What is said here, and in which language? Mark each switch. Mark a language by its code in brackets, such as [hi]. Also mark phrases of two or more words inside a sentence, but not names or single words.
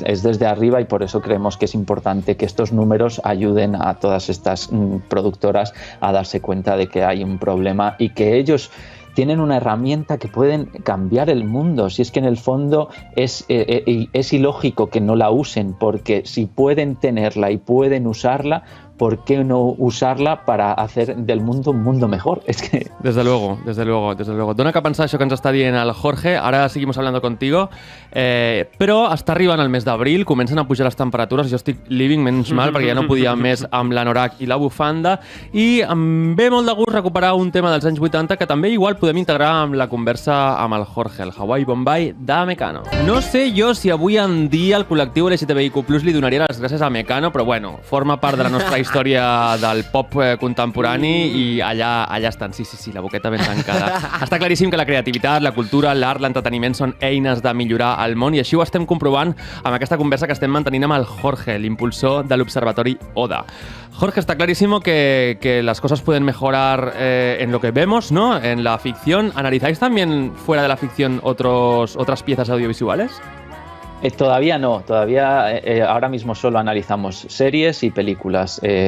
[es] Es desde arriba y por eso creemos que es importante que estos números ayuden a todas estas productoras a darse cuenta de que hay un problema y que ellos tienen una herramienta que pueden cambiar el mundo. Si es que en el fondo es ilógico que no la usen, porque si pueden tenerla y pueden usarla, ¿por qué no usarla para hacer del mundo un mundo mejor? [ca] És que... [es] Desde luego. [ca] Dona que pensar això que ens està dient el Jorge. [es] Ara seguimos hablando contigo. [ca] Però està arribant el mes d'abril, comencen a pujar les temperatures. Jo estic living, menys mal, perquè ja no podia més amb l'anorac i la bufanda. I em ve molt de gust recuperar un tema dels anys 80 que també igual podem integrar amb la conversa amb el Jorge, el Hawaii Bombay de Mecano. No sé jo si avui en dia el col·lectiu LGTBIQ+ li donaria les gràcies a Mecano, però bueno, forma part de la nostra història del pop contemporani i allà estan, sí, la boqueta ben tancada. Està claríssim que la creativitat, la cultura, l'art, l'entreteniment són eines de millorar el món i així ho estem comprovant amb aquesta conversa que estem mantenint amb el Jorge, l'impulsor de l'Observatori ODA. [es] Jorge, está clarísimo que las cosas pueden mejorar en lo que vemos, ¿no? En la ficción. ¿Analizáis también fuera de la ficción otras piezas audiovisuales? Todavía no, ahora mismo solo analizamos series y películas.